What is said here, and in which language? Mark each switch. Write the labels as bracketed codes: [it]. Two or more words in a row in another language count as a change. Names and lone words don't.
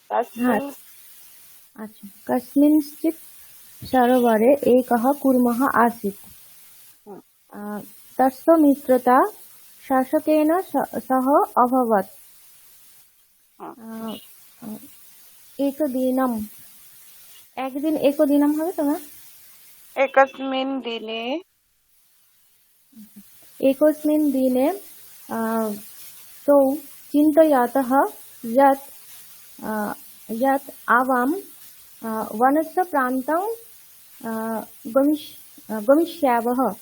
[sa] कस्मिंश्चित् सरोवरे एकः कूर्मः आसीत्। तस्य मित्रता शासकेन सह अभवत्। [bn] एकदिनं হবে তো না? [sa] एकस्मिन् दिने तौ चिन्तयतः यत् आवां वनस्य प्रान्तं गमिष्यावः।